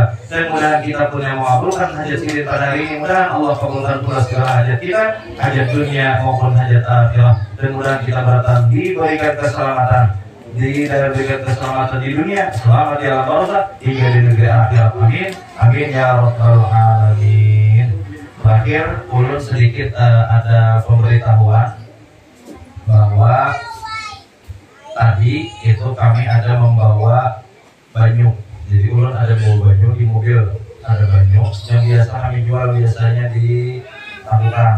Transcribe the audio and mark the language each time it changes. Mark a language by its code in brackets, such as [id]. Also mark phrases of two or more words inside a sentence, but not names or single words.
[id] Dan mudah-mudahan kita pun yang mengabulkan hajat sidin pada hari ini, mudah-mudahan Allah kabulkan pula segala hajat kita, hajat dunia maupun hajat akhirat. Dan mudah-mudahan kita berdatang diberikan keselamatan, diberikan keselamatan di dunia, selamat di alam barzakh hingga di negeri akhirat. [ar] آمين. آمين يا رب العالمين. [id] Terakhir, ulun sedikit ada pemberitahuan bahwa tadi itu kami ada membawa banyu. [bjn] Jadi ulun ada bawa banyu di mobil, ada banyu yang biasa kami jual biasanya di Tabukan.